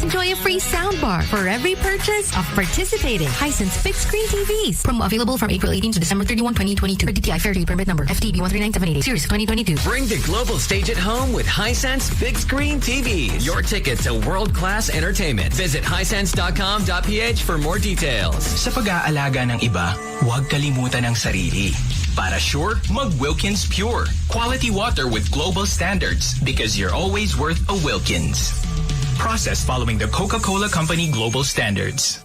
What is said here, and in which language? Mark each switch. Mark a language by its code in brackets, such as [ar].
[en] Enjoy a free soundbar for every purchase of participating Hisense big screen TVs. Promo available from April 18 to December 31, 2022. For DTI Fair Trade Permit number FTB 139788 Series 2022. Bring the global stage at home with Hisense Big Screen TVs. Your ticket to world-class entertainment. Visit hisense.com.ph for more details. [tl] Sa pag-aalaga ng iba, huwag kalimutan ang sarili. Para sure, mag-Wilkins Pure. [en] Quality water with global standards because you're always worth a Wilkins. Processed following the Coca-Cola Company global standards.